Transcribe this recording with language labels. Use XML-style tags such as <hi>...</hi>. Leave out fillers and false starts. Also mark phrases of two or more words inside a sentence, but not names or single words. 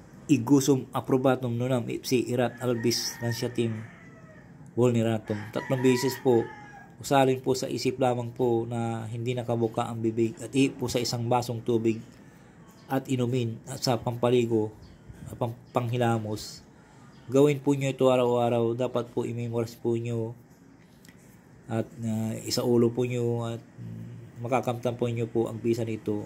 <la>igusum aprobatum nunam ipsi irat albis lansyatim vulneratum.</la> <tl>3 beses po usalin po sa isip lamang po na hindi nakabuka ang bibig at po sa isang basong tubig at inumin at sa pampaligo, panghilamos. Gawin po nyo ito araw-araw. Dapat po i-memorize po nyo at isaulo po nyo at makakamtan po nyo po ang bisa nito.</tl>